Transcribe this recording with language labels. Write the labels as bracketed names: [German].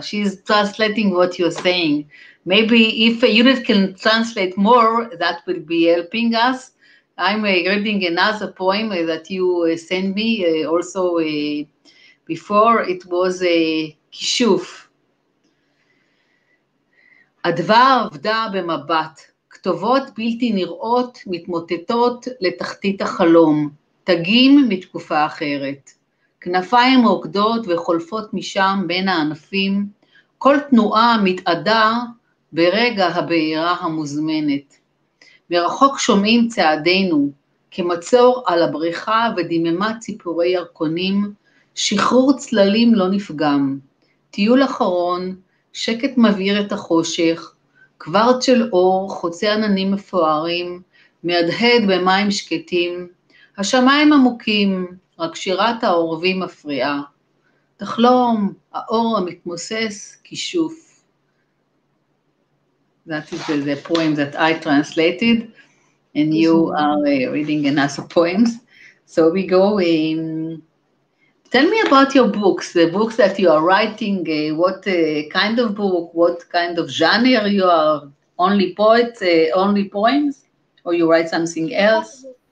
[English] She's translating what you're saying. Maybe if Judith can translate more, that will be helping us. I'm reading another poem that you sent me also before. It was כישוף. [Hebrew] הדבר עבדה במבט, כתובות בלתי נראות מתמוטטות לתחתית החלום, תגים מתקופה אחרת. כנפיים רוקדות וחולפות משם בין הענפים, כל תנועה מתאדה ברגע הבעירה המוזמנת. מרחוק שומעים צעדינו, כמצור על הבריכה ודממת ציפורי ירקונים, שחרור צללים לא נפגם. טיול אחרון, שקט מבעיר את החושך, קוורט של אור, חוצה עננים מפוארים, מהדהד במים שקטים, השמיים עמוקים, רק שירת העורבים מפריעה. תחלום, האור המתמוסס, כישוף. [English] That is the poem that I translated, and you are reading another poems. So we go in. Tell me about your books, the books that you are writing, what kind of book, what kind of genre you are, only poets, only poems, or you write something else?